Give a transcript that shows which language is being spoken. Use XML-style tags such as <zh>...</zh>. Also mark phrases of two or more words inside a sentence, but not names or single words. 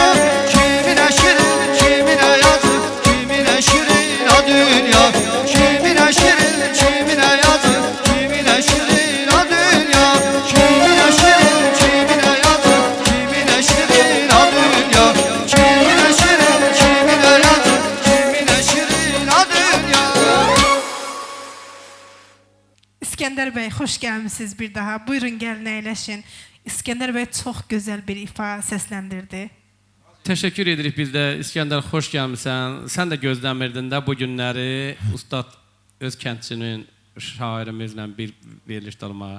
<az>Kimine şirin, kimine yazın, kimine şirin a dünya. Kimine şirin, kimine yazın, kimine şirin a dünya. Kimine şirin, kimine yazın, kimine şirin a dünya. Kimine şirin, kimine yazın, kimine şirin a dünya. İskəndər bəy, xoş gəlmisiniz bir daha. Buyurun, gəlin əyləşin. İskəndər bəy çox gözəl bir ifa səsləndirdi. Təşəkkür edirik biz də. İskəndər, xoş gəlmisən. Sən də gözləmirdin də bu günləri ustad öz kəndçinin, şairimizlə bir veriliş olmağa.</az>